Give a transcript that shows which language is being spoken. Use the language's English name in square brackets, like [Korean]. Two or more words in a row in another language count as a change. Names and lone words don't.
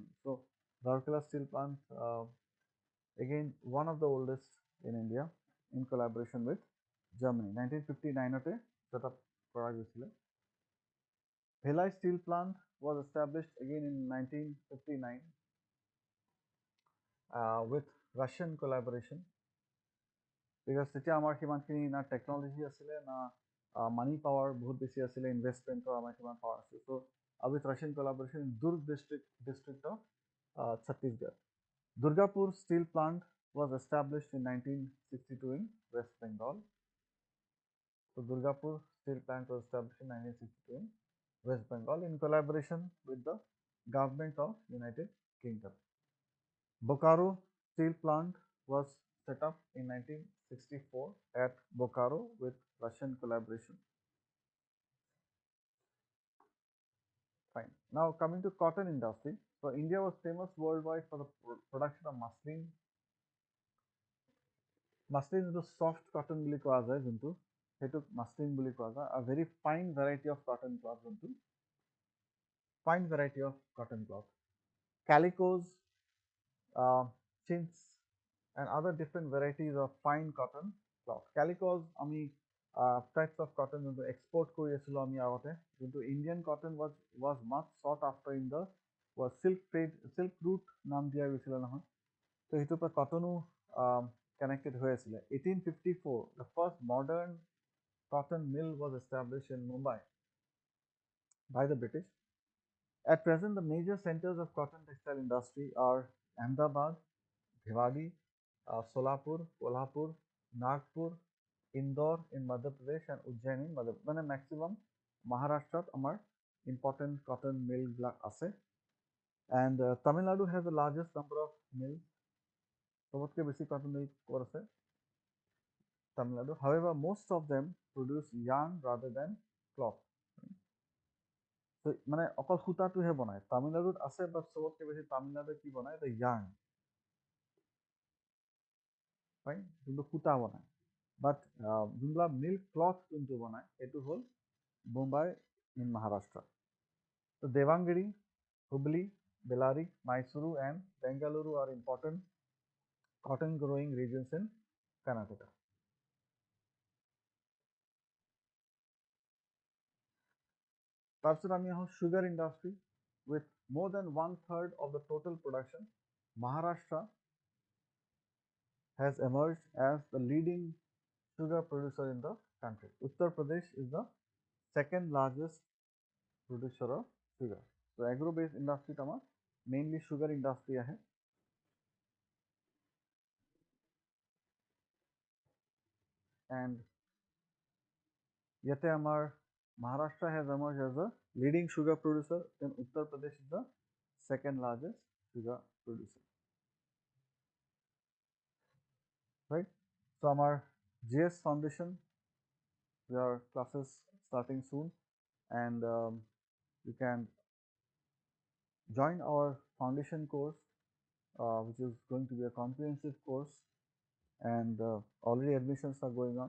[English] So Rourkela Steel Plant, again one of the oldest in India, in collaboration with Germany. [Assamese] 1959 [English] set up [Assamese] kora গৈছিলে. [English] Bhilai Steel Plant was established again in 1959 with Russian collaboration, because [Assamese] তেতিয়া আমাৰ সিমানখিনি না টেকনলজি আছিলে না [English] money power [Assamese] বহুত বেছি আছিলে, ইনভেষ্টমেণ্টৰ আমাৰ সিমান পাৱাৰ আছিল. [English] চ' with Russian collaboration in Durg district of Chhattisgarh. Durgapur Steel Plant was established in 1962 in West Bengal. So Durgapur Steel Plant was established in 1962 in West Bengal in collaboration with the government of United Kingdom. Bokaro Steel Plant was set up in 1964 at Bokaro with Russian collaboration. Fine. Now coming to cotton industry. So India was famous worldwide for the production of muslin. Muslin is a soft cotton [Assamese] বুলি কোৱা যায়, যোনটো সেইটো muslin বুলি কোৱা যায়, [English] a very fine variety of cotton cloth, যোনটো fine variety of cotton cloth. Calicos, chintz, and other different varieties of fine cotton cloth. Calicos আমি types of cotton যোনটো export [Assamese] কৰি আছিলোঁ আমি আগতে, [English] যোনটো Indian cotton was much sought after in the silk trade, silk route [Assamese] নাম দিয়া গৈছিলে নহয়, তো সেইটোৰ পৰা কটনো [English] connected [Assamese] হৈ আছিলে. [English] 1854 the first modern cotton mill was established in Mumbai by the British. At present, the major centers of cotton textile industry are Ahmedabad, Bhiwadi, Solapur, Kolhapur, Nagpur, Indore in Madhya Pradesh, and Ujjain in Madhya Pradesh. Maximum Maharashtra amar important cotton mill ase, and Tamil Nadu has the largest number of mills. So what basic cotton mill ase? Tamil Nadu. However, most of them produce yarn rather than cloth. [Assamese] So মানে অকল সূতাটোহে বনায়। তামিলনাডুত আছে বাট চবতকে বেছি তামিলনাডুৱে কি বনায়, [English] দ্য yarn, right? [Assamese] যোনটো সূতা বনায়। বাট যোনবিলাক [English] milk cloth [Assamese] যোনটো বনায় সেইটো হ'ল মুম্বাই ইন মহাৰাষ্ট্ৰ। [English] So Devangiri, Hubli, Bellary, Mysuru and Bengaluru are important cotton growing regions in Karnataka. [Assamese] তাৰপিছত আমি আহোঁ [English] sugar industry. With more than 1/3 of the total production, Maharashtra has emerged as the leading sugar producer in the country. Uttar Pradesh is the second largest producer of sugar. So agro-based industry আমাৰ mainly sugar industry আহে। And [Assamese] ইয়াতে আমাৰ [English] Maharashtra has emerged as a leading sugar producer, then Uttar Pradesh is the second largest sugar producer. Right? So our GS Foundation, your classes starting soon, and you can join our foundation course, which is going to be a comprehensive course, and already admissions are going on.